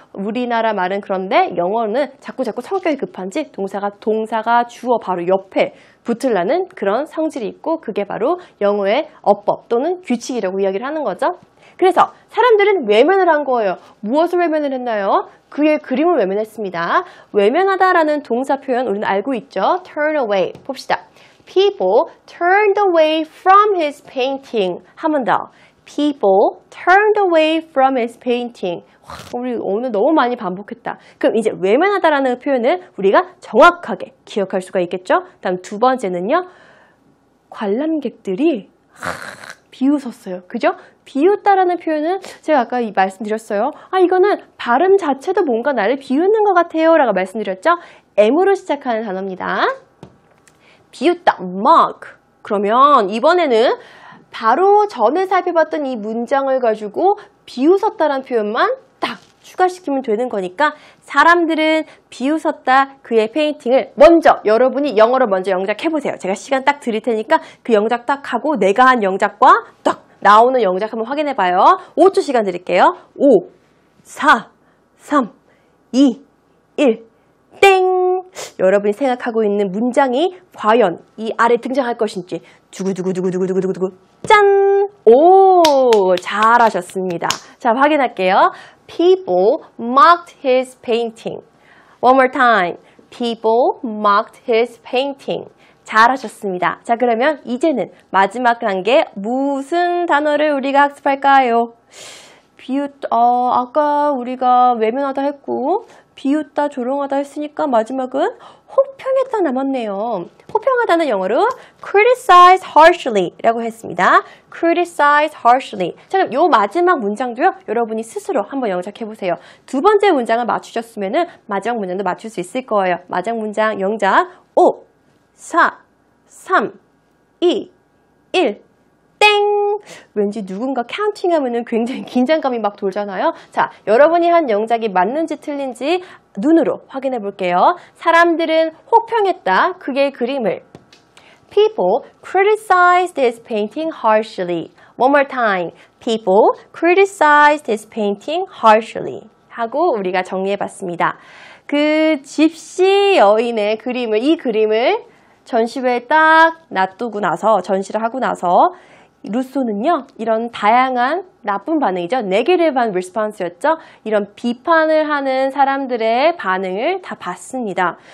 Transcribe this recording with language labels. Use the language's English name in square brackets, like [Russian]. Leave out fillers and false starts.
[Korean] 우리나라 말은 그런데 영어는 자꾸 성격이 급한지 동사가 주어 바로 옆에 붙으려는 그런 성질이 있고 그게 바로 영어의 어법 또는 규칙이라고 이야기를 하는 거죠. 그래서 사람들은 외면을 한 거예요. 무엇을 외면을 했나요? 그의 그림을 외면했습니다. 외면하다라는 동사 표현 우리는 알고 있죠. [English] turn away. [Korean] 봅시다. [English] People turned away from his painting. [Korean] 한 번 더. [English] People turned away from his painting. [Korean] 우리 오늘 너무 많이 반복했다. 그럼 이제 외면하다라는 표현을 우리가 정확하게 기억할 수가 있겠죠? 다음 두 번째는요. 관람객들이 비웃었어요. 그죠? 비웃다라는 표현은 제가 아까 말씀드렸어요. 이거는 발음 자체도 뭔가 나를 비웃는 것 같아요 라고 말씀드렸죠? M으로 시작하는 단어입니다. 비웃다, mock. 그러면 이번에는 바로 전에 살펴봤던 이 문장을 가지고 비웃었다라는 표현만 딱 추가시키면 되는 거니까 사람들은 비웃었다 그의 페인팅을 먼저 여러분이 영어로 먼저 영작해보세요. 제가 시간 딱 드릴 테니까 그 영작 딱 하고 내가 한 영작과 딱 나오는 영작 한번 확인해봐요. 5초 시간 드릴게요. 5, 4, 3, 2, 1, 땡! 여러분이 생각하고 있는 문장이 과연 이 아래 등장할 것인지 두구두구두구두구두구두구 짠! 오! 잘하셨습니다. 자, 확인할게요. [English] People mocked his painting. One more time. People mocked his painting. [Korean] 잘하셨습니다. 자, 그러면 이제는 마지막 단계 무슨 단어를 우리가 학습할까요? 아까 우리가 외면하다 했고 비웃다, 조롱하다 했으니까 마지막은 혹평했다 남았네요. 혹평하다는 영어로 [English] criticize harshly [Korean] 라고 했습니다. [English] criticize harshly. [Korean] 자, 그럼 요 마지막 문장도요, 여러분이 스스로 한번 영작해보세요. 두 번째 문장을 맞추셨으면은 마지막 문장도 맞출 수 있을 거예요. 마지막 문장 영작 5, 4, 3, 2, 1. 땡! 왠지 누군가 카운팅하면은 굉장히 긴장감이 막 돌잖아요. 자, 여러분이 한 영작이 맞는지 틀린지 눈으로 확인해 볼게요. 사람들은 혹평했다. 그의 그림을. [English] People criticized his painting harshly. One more time. People criticized his painting harshly. [Korean] 하고 우리가 정리해 봤습니다. 그 집시 여인의 그림을, 이 그림을 전시회에 딱 놔두고 나서, 전시를 하고 나서 루소는요, 이런 다양한 나쁜 반응이죠. 네게티브한 리스폰스였죠. 이런 비판을 하는 사람들의 반응을 다 봤습니다.